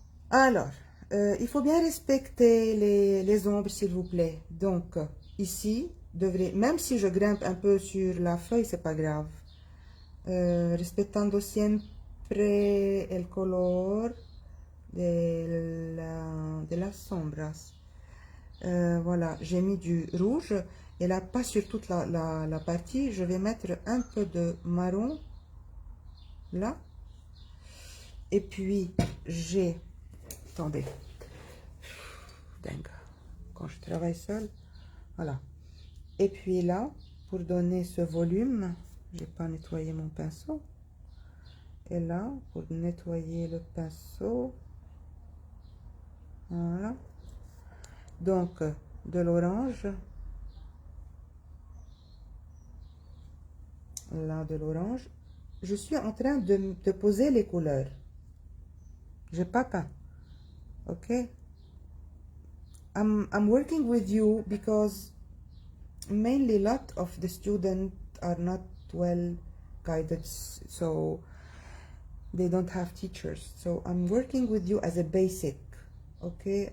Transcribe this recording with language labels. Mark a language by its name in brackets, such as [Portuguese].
[French] Alors, il faut bien respecter les ombres, s'il vous plaît. Donc, ici, même si je grimpe un peu sur la feuille, c'est pas grave. [Spanish] Respetando siempre el color de las sombras. [French] Voilà, j'ai mis du rouge et là, pas sur toute la partie, je vais mettre un peu de marron là. Et puis, j'ai... Attendez. Dingue. Quand je travaille seule. Voilà. Et puis là, pour donner ce volume, j'ai pas nettoyé mon pinceau. Et là, pour nettoyer le pinceau. Voilà. Donc, de l'orange. Là, de l'orange. Je suis en train de poser les couleurs. J'ai pas peint. Okay? [English] I'm working with you because mainly a lot of the students are not well guided, so they don't have teachers. So I'm working with you as a basic, okay?